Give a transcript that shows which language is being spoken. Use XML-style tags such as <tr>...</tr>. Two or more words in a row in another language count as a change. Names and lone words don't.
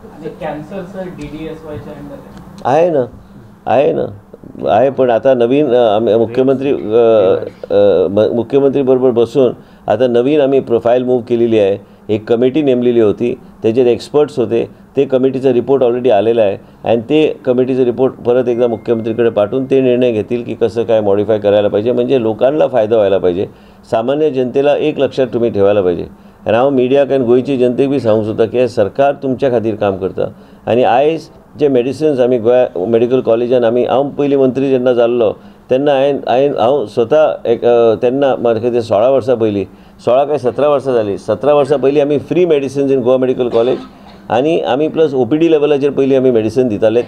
<mr>आहे ना आहे पण आता नवीन मुख्यमंत्री बरोबर बसून आता नवीन आम्ही</mr> <en>profile move</en> <mr>केलेली आहे. एक कमिटी नेमलेली होती. त्याच्यात एक्सपर्ट्स होते. ते कमिटीचा रिपोर्ट ऑलरेडी आलेला आहे आणि ते कमिटीचा रिपोर्ट परत एकदा मुख्यमंत्रीकडे पाठवून ते निर्णय घेतील की कसं काय मॉडिफाय करायला पाहिजे. म्हणजे लोकांना फायदा व्हायला पाहिजे. सामान्य जनतेला एक लक्षात तुम्ही ठेवायला पाहिजे.</mr> <kok>आणि हांव मिडियाक आनी गोंयची जनतेक बी सांगूंक सोदता की सरकार तुमच्या खातीर काम करता. आणि आयज जे मेडिसिन्स आमी गोंया मेडिकल कॉलेजान हांव पयलीं मंत्री जेन्ना जाल्लो तेन्ना हांव स्वता तेन्ना म्हाका ते 16 वर्सां पयलीं 16 काय 17 वर्सां जालीं 17 वर्सां पयलीं आमी</kok> <en>free medicines in Goa Medical College</en> <kok>आनी आमी प्लस OPD लेवलाचेर पयलीं आमी मेडिसिन दिताले.</kok>